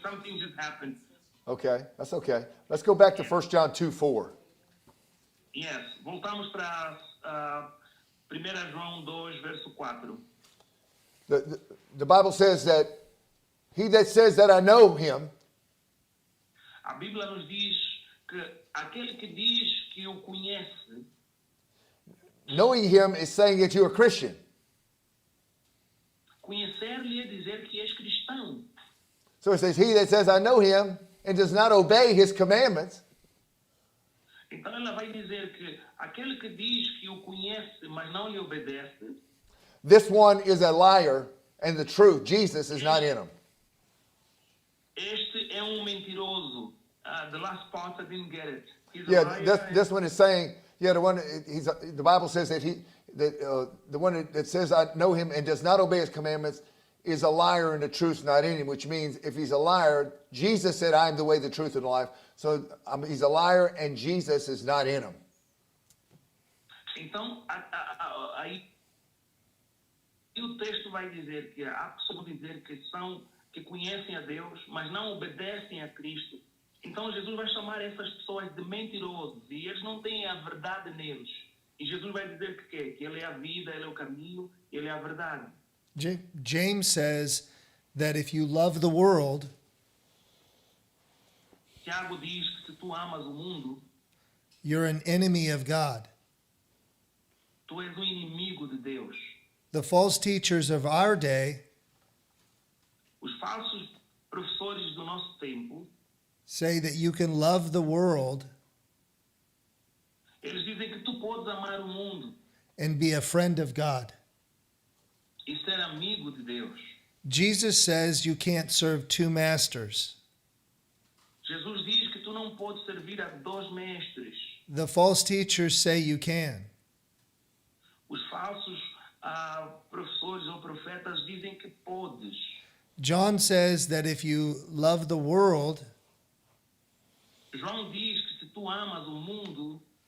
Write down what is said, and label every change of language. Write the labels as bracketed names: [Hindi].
[English] Something just happened. Okay, that's okay. Let's go back to 1 John 2:4. [Portuguese] Yes. Voltamos para 1 João 2, verso 4. [English] The Bible says that he that says that I know him, [Portuguese] A Bíblia nos diz que aquele que diz que o conhece, [English] knowing him is saying that you're a Christian. [Portuguese] conhecer-lhe é dizer que és cristão. [English] So it says, he that says I know him and does not obey his commandments, [Portuguese] Então ela vai dizer que aquele que diz que o conhece, mas não lhe obedece, [English] this one is a liar, and the truth, Jesus, is not in him. [Portuguese] este é mentiroso. [English] The last part I didn't get it. He's a Yeah, liar this one is saying, yeah, the Bible says that the one that says I know him and does not obey his commandments is a liar and the truth's not in him, which means if he's a liar, Jesus said, I am the way, the truth, and the life. So he's a liar and Jesus is not in him. [Portuguese] Então, aí o texto vai dizer que há pessoas que dizer que conhecem a Deus, mas não obedecem a Cristo. Então Jesus vai chamar essas pessoas de mentirosos e eles não têm a verdade neles. E Jesus vai dizer que quê? Que Ele é a vida, Ele é o caminho, Ele é a verdade. [English] James says that if you love the world, [Portuguese] Tiago diz que se tu amas o mundo, [English] you're an enemy of God. [Portuguese] tu és um inimigo de Deus. [English] The false teachers of our day [Portuguese] Os falsos professores do nosso tempo, [English] say that you can love the world [Portuguese] eles dizem que tu podes amar o mundo [English] and be a friend of God. [Portuguese] e ser amigo de Deus. [English] Jesus says you can't serve two masters. [Portuguese] Jesus diz que tu não podes servir a dois mestres. [English] The false teachers say you can. [Portuguese] Os falsos professores ou profetas dizem que podes. [English] John says that if you love the world, [Portuguese] João diz que se tu amas o mundo,